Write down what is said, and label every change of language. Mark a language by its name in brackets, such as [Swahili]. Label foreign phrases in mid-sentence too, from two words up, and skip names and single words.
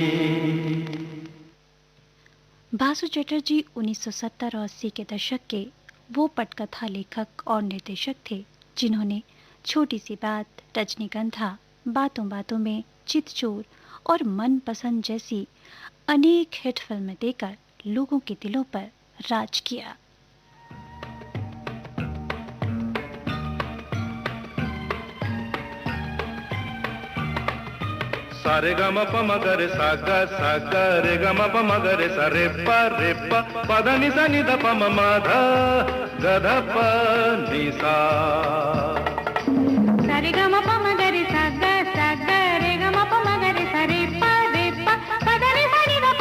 [Hindi] बासु चटर्जी 1970 और 80 के दशक के वो पटकथा लेखक और निर्देशक थे जिन्होंने छोटी सी बात, रजनीगंधा, बातों बातों में, चितचोर और मनपसंद जैसी अनेक हिट फिल्में देकर लोगों के दिलों पर राज किया। सारे ग म प म ग रे सा ग रे ग म प म ग रे सा रे प प ध नि सा नि ध प म म ध ग ध प नि सा। सारे ग म प म ग रे सा ग रे ग म प म ग रे सा रे प ध नि सा नि